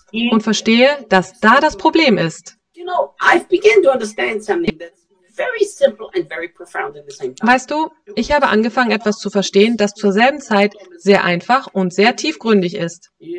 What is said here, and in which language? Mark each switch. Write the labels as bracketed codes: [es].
[de] Und verstehe, dass da das Problem ist. [en] You know, I've begun to understand something that's very simple and very profound in the same time. [de] Weißt du, ich habe angefangen, etwas zu verstehen, das zur selben Zeit sehr einfach und sehr tiefgründig ist.